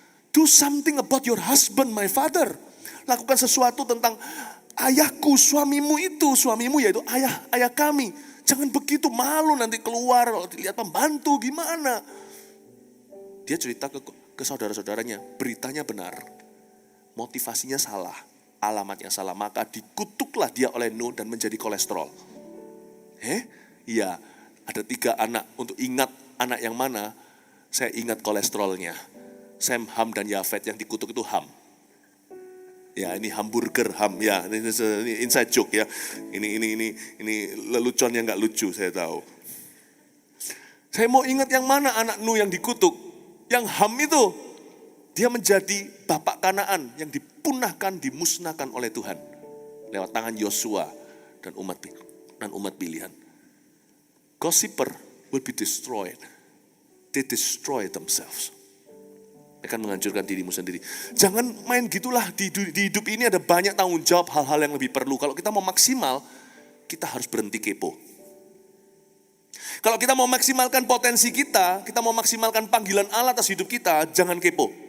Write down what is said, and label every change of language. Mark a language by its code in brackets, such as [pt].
[en] Do something about your husband, my father. [id] Lakukan sesuatu tentang ayahku, suamimu itu. Suamimu yaitu ayah kami. Jangan begitu, malu nanti keluar. Kalau dilihat pembantu gimana. Dia cerita ke saudara-saudaranya. Beritanya benar. Motivasinya salah. Alamatnya salah, maka dikutuklah dia oleh Nuh dan menjadi kolesterol. Iya, ada 3 anak. Untuk ingat anak yang mana, saya ingat kolesterolnya. Sem, Ham, dan Yafet. Yang dikutuk itu Ham. Ya, ini hamburger Ham. Ya, ini inside joke ya. Ini lelucon yang nggak lucu, saya tahu. Saya mau ingat yang mana anak Nuh yang dikutuk. Yang Ham itu. Dia menjadi bapak Kanaan yang dipunahkan, dimusnahkan oleh Tuhan. Lewat tangan Yosua dan umat pilihan. [en] Gossiper will be destroyed. They destroy themselves. [id] Akan menghancurkan dirimu sendiri. Jangan main gitulah. Di hidup ini ada banyak tanggung jawab, hal-hal yang lebih perlu. Kalau kita mau maksimal, kita harus berhenti kepo. Kalau kita mau maksimalkan potensi kita mau maksimalkan panggilan Allah atas hidup kita, jangan kepo.